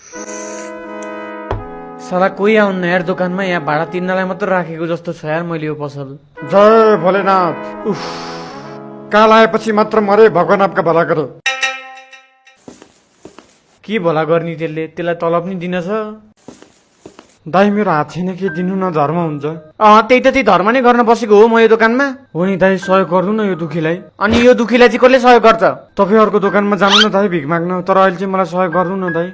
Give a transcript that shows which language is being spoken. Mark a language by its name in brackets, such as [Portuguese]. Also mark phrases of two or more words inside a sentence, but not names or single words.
[Nepali] साला कोही आउन्न यार दोकानमा, यहाँ भाडा तिर्नलाई मात्र राखेको जस्तो छ यार मैले यो पसल। जय भोलेनाथ। उफ, काल आएपछि मात्र मरे, भगवान [Hindi] आपका भला [Nepali] गरे। के भला गर्ने त्यसले, त्यसलाई तलब नि दिन छ। दाई मेरो हात छैन, के दिनु न, धर्म हुन्छ। त्यही त त्यही धर्म नै गर्न बसेको हो म यो दोकानमा। हो नि दाई, सहयोग गर्नु न यो दुखीलाई। अनि यो दुखीलाई चाहिँ कसले सहयोग गर्छ? तपाईँ अर्को दोकानमा जानु न दाई भिख माग्न, तर अहिले चाहिँ मलाई सहयोग गर्नु न दाई।